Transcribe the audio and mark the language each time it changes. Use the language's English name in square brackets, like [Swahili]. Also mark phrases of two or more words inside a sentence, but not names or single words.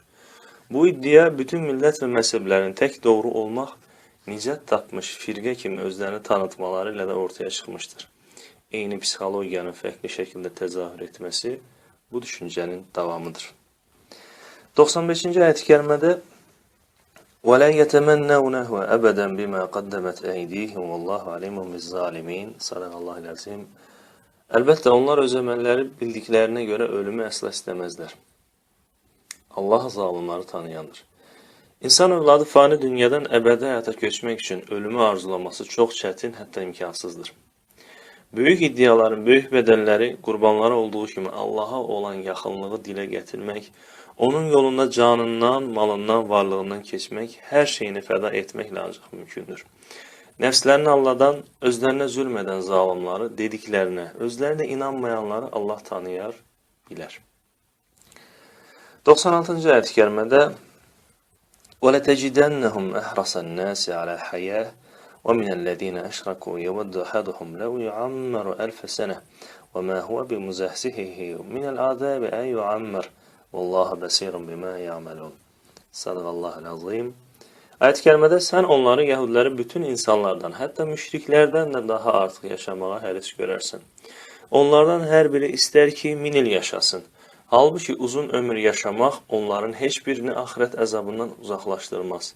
[Azerbaijani] Bu iddia bütün millət və məzhəblərin tək doğru olmaq, nicət tapmış firqə kimi özlərini tanıtmaları ilə də ortaya çıxmışdır. Eyni psixologiyanın fərqli şəkildə təzahür etməsi bu düşüncənin davamıdır. 95-ci ayət-i kərimədə [Arabic] وَلَا يَتَمَنَّوْنَهُ أَبَدًا بِمَا قَدَّمَتْ أَيْدِيهِمْ وَاللّٰهُ عَلِيمٌ بِالظَّالِمِينَ صدق الله العظيم. [Azerbaijani] Əlbəttə, onlar öz əməlləri bildiklərinə görə ölümü əsla istəməzlər. Allah zalimları tanıyandır. İnsan övladı fani dünyadan əbədi həyata köçmək üçün ölümü arzulaması çox çətin, hətta imkansızdır. Böyük iddiaların böyük bədəlləri qurbanları olduğu kimi Allaha olan yaxınlığı dilə gətirmək, onun yolunda canından, malından, varlığından keçmək, hər şeyini fəda etməklə ancaq mümkündür. Nəfslərini alladan, özlərinə zülm edən zalimları, dediklərinə, özlərinə inanmayanları Allah tanıyar, bilər. 96-cı ayət-i kərimədə [Arabic] وَلَتَجِدَنَّهُمْ أَحْرَصَ النَّاسِ عَلَى الْحَيَاةِ وَمِنَ الَّذِينَ أَشْرَكُوا يَوَدُّ أَحَدُهُمْ لَوْ يُعَمَّرُ أَلْفَ سَنَةٍ وَمَا هُوَ بِمُزَحْزِحِهِ مِنَ الْعَذَابِ أَن يُعَمَّرَ والله بصير بما يعملون. صدق الله العظيم. [Azerbaijani] Ayət-i kərimədə sən onları, Yahudiləri bütün insanlardan, hətta müşriklərdən də daha artıq yaşamağa həris görərsən. Onlardan hər biri istər ki, 1000 il yaşasın. Halbuki uzun ömür yaşamaq onların heç birini axirət əzabından uzaqlaşdırmaz.